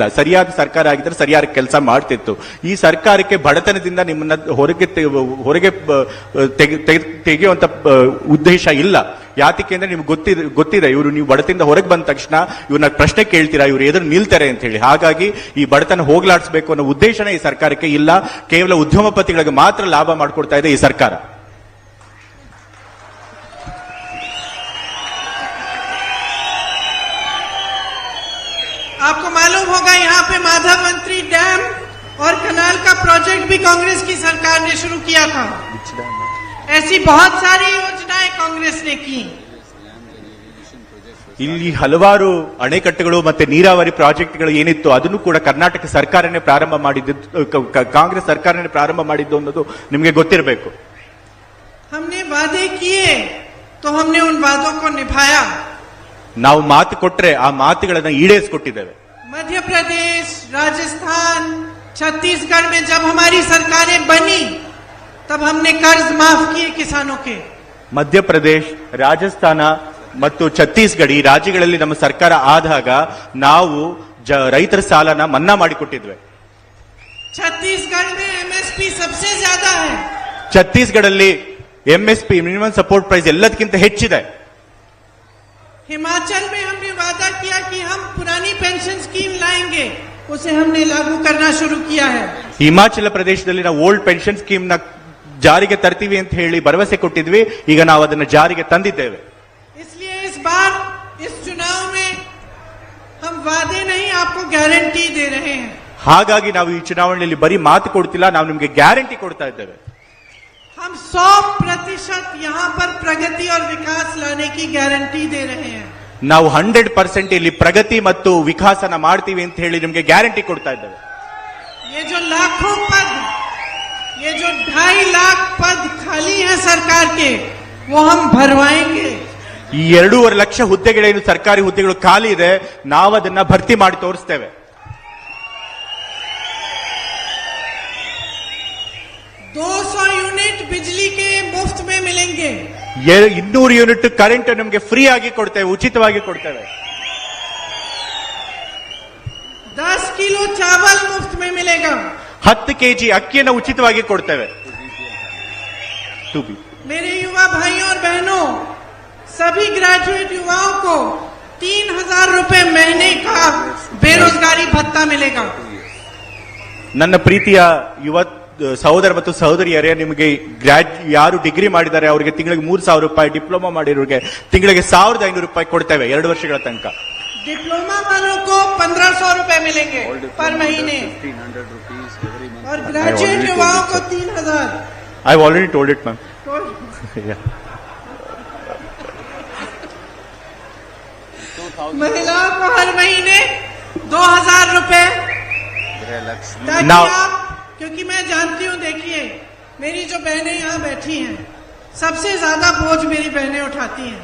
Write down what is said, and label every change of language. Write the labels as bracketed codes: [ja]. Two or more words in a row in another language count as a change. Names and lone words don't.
[kn] ಸರಿಯಾದ ಸರ್ಕಾರ ಆಗಿದ್ರೆ ಸರಿಯಾದ ಕೆಲಸ ಮಾಡ್ತಿತ್ತು. ಈ ಸರ್ಕಾರಕ್ಕೆ ಬಡತನದಿಂದ ನಿಮ್ಮನ್ನ ಹೊರಗೆ ತೆಗೆಯುವಂತ ಉದ್ದೇಶ ಇಲ್ಲ. ಯಾತಕ್ಕೆ ಅಂದ್ರೆ ನಿಮ್ಗೆ ಗೊತ್ತಿದೆ ಇವರು ನೀವು ಬಡತನದಿಂದ ಹೊರಗೆ ಬಂದ ತಕ್ಷಣ ಇವ್ರನ್ನ ಪ್ರಶ್ನೆ ಕೇಳ್ತೀರಾ, ಇವ್ರು ಎದುರು ನಿಲ್ತಾರೆ ಅಂತ ಹೇಳಿ. ಹಾಗಾಗಿ ಈ ಬಡತನ ಹೋಗ್ಲಾಡಿಸಬೇಕು ಅನ್ನೋ ಉದ್ದೇಶನೇ ಈ ಸರ್ಕಾರಕ್ಕೆ ಇಲ್ಲ. ಕೇವಲ ಉದ್ಯಮಪತಿಗಳಿಗೆ ಮಾತ್ರ ಲಾಭ ಮಾಡಿಕೊಡ್ತಾ ಇದೆ ಈ ಸರ್ಕಾರ. [hi] आपको मालूम होगा यहाँ पे माधवमंत्री डैम और कनाल का प्रोजेक्ट भी कांग्रेस की सरकार ने शुरू किया था। ऐसी बहुत सारी योजनाएं कांग्रेस ने की। [kn] ಇಲ್ಲಿ ಹಲವಾರು ಅಣೆಕಟ್ಟೆಗಳು ಮತ್ತೆ ನೀರಾವರಿ ಪ್ರಾಜೆಕ್ಟ್ಗಳು ಏನಿತ್ತು ಅದನ್ನು ಕೂಡ ಕರ್ನಾಟಕ ಸರ್ಕಾರನೇ ಪ್ರಾರಂಭ ಮಾಡಿದ್ದು, ಕಾಂಗ್ರೆಸ್ ಸರ್ಕಾರನೇ ಪ್ರಾರಂಭ ಮಾಡಿದ್ದು ಅನ್ನೋದು ನಿಮಗೆ ಗೊತ್ತಿರಬೇಕು. [hi] हमने वादे किए तो हमने उन वादों को निभाया। [kn] ನಾವು ಮಾತು ಕೊಟ್ರೆ ಆ ಮಾತುಗಳನ್ನ ಈಡೇರಿಸಿಕೊಟ್ಟಿದ್ದೇವೆ. [hi] मध्य प्रदेश, राजस्थान, छत्तीसगढ़ में जब हमारी सरकारें बनी तब हमने कर्ज माफ किए किसानों के। [kn] ಮಧ್ಯಪ್ರದೇಶ್, ರಾಜಸ್ಥಾನ ಮತ್ತು ಛತ್ತೀಸ್ಗಢ ಈ ರಾಜ್ಯಗಳಲ್ಲಿ ನಮ್ಮ ಸರ್ಕಾರ ಆದಾಗ ನಾವು ರೈತರ ಸಾಲನ ಮನ್ನಾ ಮಾಡಿಕೊಟ್ಟಿದ್ವಿ. [hi] छत्तीसगढ़ में एमएसपी सबसे ज्यादा है। [kn] ಛತ್ತೀಸ್ಗಢಲ್ಲಿ ಎಂಎಸ್ಪಿ [en] minimum support price [kn] ಎಲ್ಲದಕ್ಕಿಂತ ಹೆಚ್ಚಿದೆ. [hi] हिमाचल में हमने वादा किया कि हम पुरानी पेंशन स्कीम लाएंगे, उसे हमने लागू करना शुरू किया है। [kn] ಹಿಮಾಚಲ ಪ್ರದೇಶದಲ್ಲಿ ನಾವು [en] old pension scheme [kn] ನ ಜಾರಿಗೆ ತರ್ತೀವಿ ಅಂತ ಹೇಳಿ ಭರವಸೆ ಕೊಟ್ಟಿದ್ವಿ. ಈಗ ನಾವು ಅದನ್ನ ಜಾರಿಗೆ ತಂದಿದ್ದೇವೆ. [hi] इसलिए इस बार इस चुनाव में हम वादे नहीं आपको गारंटी दे रहे हैं। [kn] ಹಾಗಾಗಿ ನಾವು ಈ ಚುನಾವಣೆಯಲ್ಲಿ ಬರೀ ಮಾತು ಕೊಡ್ತಿಲ್ಲ, ನಾವು ನಿಮಗೆ ಗ್ಯಾರಂಟಿ ಕೊಡ್ತಾ ಇದ್ದೇವೆ. [hi] हम 100% यहाँ पर प्रगति और विकास लाने की गारंटी दे रहे हैं। [kn] ನಾವು 100% ಇಲ್ಲಿ ಪ್ರಗತಿ ಮತ್ತು ವಿಕಾಸನ ಮಾಡ್ತೀವಿ ಅಂತ ಹೇಳಿ ನಿಮಗೆ ಗ್ಯಾರಂಟಿ ಕೊಡ್ತಾ ಇದ್ದೇವೆ. [hi] ये जो लाखों पद, ये जो 2.5 लाख पद खाली हैं सरकार के, वो हम भरवाएंगे। [kn] ಈ 2.5 ಲಕ್ಷ ಹುದ್ದೆಗಳೇನು ಸರ್ಕಾರಿ ಹುದ್ದೆಗಳು ಖಾಲಿ ಇದೆ, ನಾವು ಅದನ್ನ ಭರ್ತಿ ಮಾಡಿ ತೋರಿಸ್ತೇವೆ. [hi] 200 यूनिट बिजली के मुफ्त में मिलेंगे। [kn] 200 ಯೂನಿಟ್ ಕರೆಂಟ್ ನಮಗೆ ಫ್ರೀ ಆಗಿ ಕೊಡ್ತೇವೆ, ಉಚಿತವಾಗಿ ಕೊಡ್ತೇವೆ. [hi] 10 किलो चावल मुफ्त में मिलेगा। [en] 10 kg [kn] ಅಕ್ಕಿಯನ್ನು ಉಚಿತವಾಗಿ ಕೊಡ್ತೇವೆ. [hi] मेरे युवा भाइयों और बहनों, सभी ग्रेजुएट युवाओं को 3,000 रुपए महीने का बेरोजगारी भत्ता मिलेगा। [kn] ನನ್ನ ಪ್ರೀತಿಯ ಯುವ ಸಹೋದರ ಮತ್ತು ಸಹೋದರಿಯರೇ, ನಿಮಗೆ ಯಾರು ಡಿಗ್ರಿ ಮಾಡಿದ್ದಾರೆ ಅವರಿಗೆ ತಿಂಗಳಿಗೆ 3,000 ರೂಪಾಯಿ, ಡಿಪ್ಲೊಮಾ ಮಾಡಿರೋರಿಗೆ ತಿಂಗಳಿಗೆ 1,500 ರೂಪಾಯಿ ಕೊಡ್ತೇವೆ 2 ವರ್ಷಗಳ ತನಕ. [hi] डिप्लोमा वालों को 1,500 रुपए मिलेंगे पर महीने [en] 1,500 rupees every month. [hi] और ग्रेजुएट युवाओं को 3,000। [en] I have already told it, ma'am. [hi] महिलाओं को हर महीने 2,000 रुपए, ताकि [en] Now- [hi] आप, क्योंकि मैं जानती हूँ, देखिए मेरी जो बहनें यहाँ बैठी हैं, सबसे ज्यादा बोझ मेरी बहनें उठाती हैं।